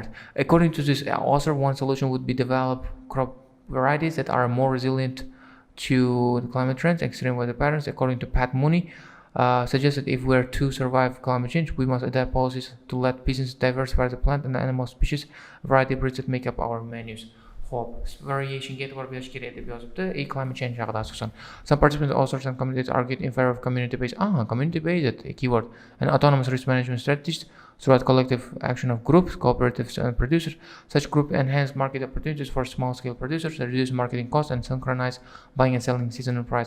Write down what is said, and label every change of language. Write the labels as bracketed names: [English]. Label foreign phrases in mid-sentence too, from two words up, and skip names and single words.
[English] According to this author, one solution would be develop crop varieties that are more resilient to the climate trends, extreme weather patterns. According to Pat Mooney, suggested if we're to survive climate change, we must adapt policies to let businesses diversify the plant and animal species variety breeds that make up our menus. [Uzbek] Hop, variation get e'tibor berish kerak deb yozibdi. [English] Climate change [Uzbek] haqida asosan. [English] Some participants, authors and commentators argued in favor of community-based keyword and autonomous risk management strategies throughout collective action of groups, cooperatives, and producers. Such groups enhance market opportunities for small-scale producers, reduce marketing costs, and synchronize buying and selling seasonal price.